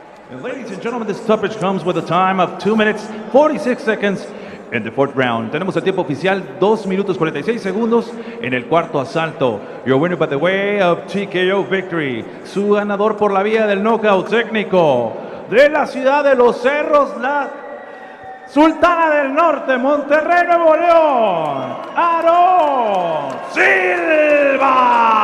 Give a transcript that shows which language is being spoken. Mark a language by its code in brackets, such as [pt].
[en] And ladies and gentlemen, this stoppage comes with a time of 2 minutes, 46 seconds. [es] En [en] the fourth round, [es] tenemos el tiempo oficial 2 minutos 46 segundos en el cuarto asalto. [en] Your winner by the way of TKO victory. [es] Su ganador por la vía del knockout técnico de la ciudad de Los Cerros, la Sultana del Norte, Monterrey, Nuevo León, Aaron Silva.